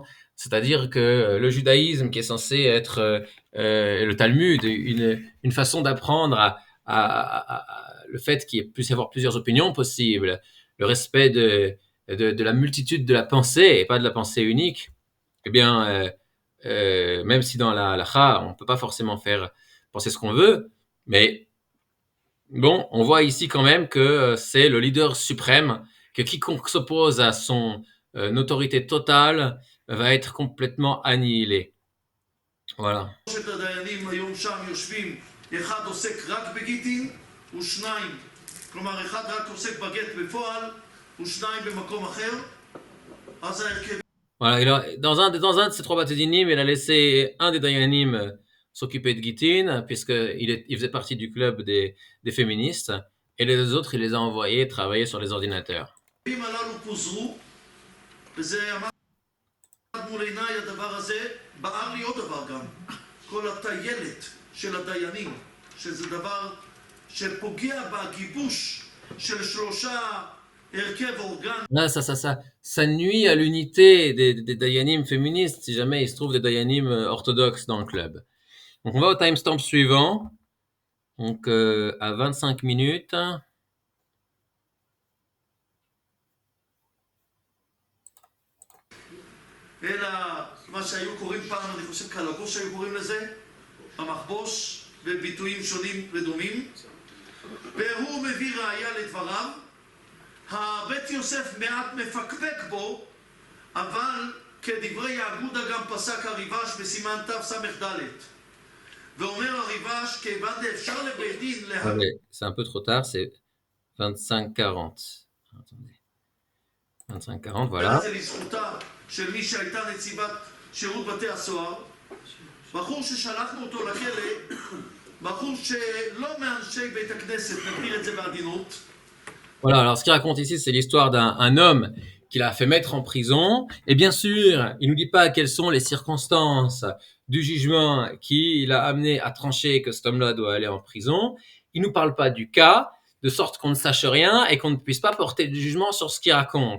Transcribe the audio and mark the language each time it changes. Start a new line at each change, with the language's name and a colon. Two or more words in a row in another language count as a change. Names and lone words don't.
French: C'est-à-dire que le judaïsme, qui est censé être le Talmud, une façon d'apprendre le fait qu'il puisse y avoir plusieurs opinions possibles, le respect de la multitude de la pensée et pas de la pensée unique, eh bien, même si dans la halakha, on ne peut pas forcément faire penser ce qu'on veut, mais Bon, on voit ici quand même que c'est le leader suprême, que quiconque s'oppose à son autorité totale va être complètement annihilé. Voilà.
Hebrew: שלושת הדיינים היום שם יושבים, אחד עוסק רק בגיטין ושניים, כלומר אחד רק עוסק בגט בפועל ושניים במקום אחר, אז ההרכב...
French: Voilà, dans un de ces trois
Hebrew: בתי דינים,
French: il a laissé un des dayanim s'occuper de Gitin, puisqu'il faisait partie du club des féministes, et les deux autres, il les a envoyés travailler sur les ordinateurs.
Hebrew: הללו פוזרו, וזה עמד מול עיניי הדבר הזה, בער לי עוד דבר גם, כל הטיילת של הדיינים, שזה דבר שפוגע בגיבוש של שלושה הרכב אורגן.
French: Là, ça nuit à l'unité des dayanim féministes si jamais il se trouve des dayanim orthodoxes dans le club. Donc on va au timestamp suivant, donc à 25 minutes.
Hebrew: אלא מה שהיו קוראים פעם, אני חושב קלבוש היו קוראים לזה, המחבוש בביטויים שונים ודומים, והוא מביא ראיה לדבריו. הבית יוסף מעט מפקפק בו, אבל כדברי יהגודה גם פסק הריבש בסימן תס"ד. ואומר הריבש, כיוון דאפשר לבית דין
French: C'est un peu trop tard, c'est 25-40. Attendez. 25-40, voilà.
Hebrew: זה לזכותה של מי שהייתה נציבת שירות בתי הסוהר, בחור ששלחנו אותו לכלא, בחור שלא מאנשי בית הכנסת, נגדיר את זה בעדינות.
French: Voilà, alors ce qu'il raconte ici, c'est l'histoire d'un homme qu'il a fait mettre en prison. Et bien sûr, il nous dit pas quelles sont les circonstances du jugement qui l'a amené à trancher que cet homme-là doit aller en prison. Il nous parle pas du cas, de sorte qu'on ne sache rien et qu'on ne puisse pas porter de jugement sur ce qu'il raconte.